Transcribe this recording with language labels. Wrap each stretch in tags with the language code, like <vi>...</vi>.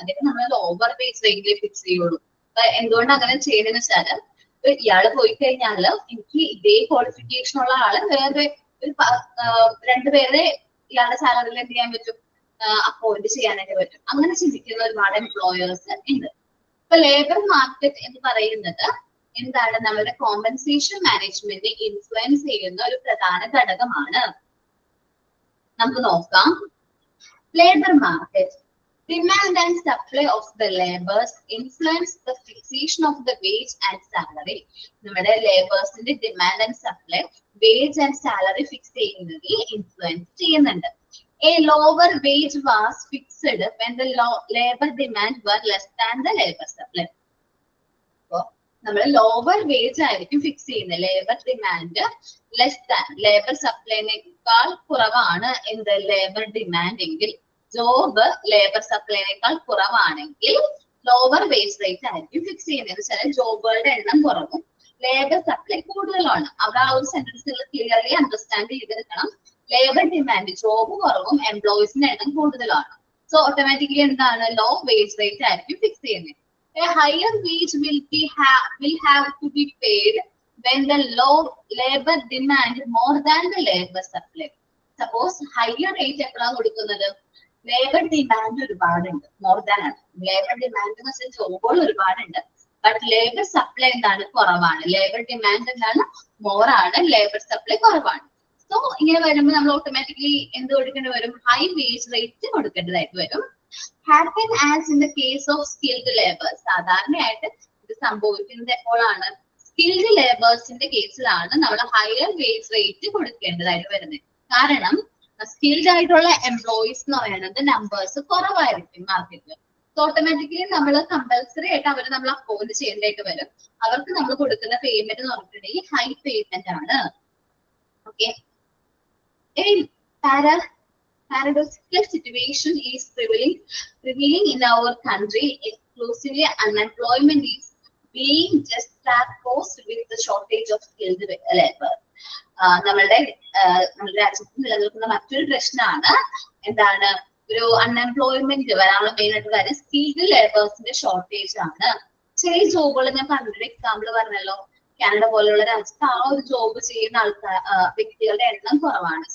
<ml>അദ്ദേഹം നമ്മൾ lower wage റേറ്റിൽ ഫിക്സ് ചെയ്യുള്ളൂ. അപ്പൊ എന്തുകൊണ്ട് അങ്ങനെ ചെയ്യുന്നതെന്ന് വെച്ചാല്, ഇയാള് പോയി കഴിഞ്ഞാല് എനിക്ക് ഇതേ ക്വാളിഫിക്കേഷൻ ഉള്ള ആള് വേറെ ഒരു 2 പേരെ ഇയാളുടെ സാലറിയിൽ എന്ത് ചെയ്യാൻ പറ്റും, അപ്പോയിന്റ് ചെയ്യാനായിട്ട് പറ്റും. അങ്ങനെ ചിന്തിക്കുന്ന ഒരുപാട് എംപ്ലോയേഴ്സ് ഉണ്ട്. ഇപ്പൊ ലേബർ മാർക്കറ്റ് എന്ന് പറയുന്നത് എന്താണ് നമ്മുടെ കോമ്പൻസേഷൻ മാനേജ്മെന്റ് ഇൻഫ്ലുവൻസ് ചെയ്യുന്ന ഒരു പ്രധാന ഘടകമാണ്. നമുക്ക് നോക്കാം. Labour market.</ml> <en>Demand and supply of the labors influence the fixation of the wage and salary.</en> <ml>നമ്മുടെ ലേബേഴ്സിന്റെ demand and supply wage and salary fix ചെയ്യുന്നതിൽ ഇൻഫ്ലുവൻസ് ചെയ്യുന്നുണ്ട്.</ml> <en>A lower wage was fixed when the labor demand were less than the labor supply.</en> <ml>So, നമ്മൾ lower wage ആയിരിക്കും fix ചെയ്യുന്നത്. Labour demand less than labour സപ്ലൈനേക്കാൾ കുറവാണ് എന്ത് labour demand എങ്കിൽ, job labour സപ്ലൈനേക്കാൾ കുറവാണെങ്കിൽ lower wage rate ആയിരിക്കും fix ചെയ്യുന്നത്. ചില ജോബുകളുടെ എണ്ണം കുറവും ലേബർ സപ്ലൈ കൂടുതലാണ്. അവിടെ ആ ഒരു സെന്റൻസിൽ ക്ലിയർലി അണ്ടർസ്റ്റാൻഡ് ചെയ്തെടുക്കണം. ലേബർ ഡിമാൻഡ് ജോബ് കുറവും എംപ്ലോയീസിന്റെ എണ്ണം കൂടുതലാണ്. സോ ഓട്ടോമാറ്റിക്കലി എന്താണ് ലോ വേജ് റേറ്റ് ആയിരിക്കും ഫിക്സ് ചെയ്യുന്നത്.</ml> <en>A higher wage will have to be paid when the low labor demand more than the labor supply. Suppose higher rate</en> <ml>എപ്പോഴാണ് കൊടുക്കുന്നത്? Labour demand ഒരുപാടുണ്ട്, more than ആണ്. Labour demand എന്ന് വെച്ചാൽ ജോബുകൾ ഒരുപാടുണ്ട്, but labour supply എന്താണ് കുറവാണ്. ലേബർ ഡിമാൻഡ് എന്താണ് മോർ ആണ്, ലേബർ സപ്ലൈ കുറവാണ്. സോ ഇങ്ങനെ വരുമ്പോൾ നമ്മൾ ഓട്ടോമാറ്റിക്കലി എന്ത് കൊടുക്കേണ്ടി വരും? ഹൈ വേജ് റേറ്റ് കൊടുക്കേണ്ടതായിട്ട് വരും.</ml> <en>Happen as in the case of skilled labours.</en> <ml>സാധാരണയായിട്ട് ഇത് സംഭവിക്കുന്നത് എപ്പോഴാണ്? സ്കിൽഡ് ലേബേഴ്സിന്റെ കേസിലാണ് നമ്മൾ ഹയർ വേജ് റേറ്റ് കൊടുക്കേണ്ടതായിട്ട് വരുന്നത്. കാരണം സ്കിൽഡ് ആയിട്ടുള്ള എംപ്ലോയീസ് എന്ന് പറയുന്നത് നമ്പേഴ്സ് കുറവായിരിക്കും മാർക്കറ്റിൽ. സോ ഓട്ടോമാറ്റിക്കലി നമ്മൾ കമ്പൽസറി ആയിട്ട് അവരെ നമ്മൾ അപ്പോയിന്റ് ചെയ്യേണ്ടതായിട്ട് വരും. അവർക്ക് നമ്മൾ കൊടുക്കുന്ന പേയ്മെന്റ് എന്ന് പറഞ്ഞിട്ടുണ്ടെങ്കിൽ ഹൈ പേയ്മെന്റ് ആണ്. Okay.</ml> <en>Paradoxical situation is prevailing in our country. Exclusively unemployment is being juxtaposed with the shortage of skilled labor.</en> <ml>നമ്മുടെ രാജ്യത്ത് നിലനിൽക്കുന്ന മറ്റൊരു പ്രശ്നമാണ് എന്താണ്? ഒരു അൺഎംപ്ലോയ്മെന്റ് വരാനുള്ള മെയിൻ ആയിട്ട് കാര്യം സ്കിൽഡ് ലേബേഴ്സിന്റെ ഷോർട്ടേജ് ആണ്. ചില ജോബുകൾ ഞാൻ പറഞ്ഞൊരു എക്സാമ്പിൾ പറഞ്ഞല്ലോ, കാനഡ പോലെയുള്ള രാജ്യത്ത് ആ ഒരു ജോബ് ചെയ്യുന്ന വ്യക്തികളുടെ എണ്ണം കുറവാണ്.</ml>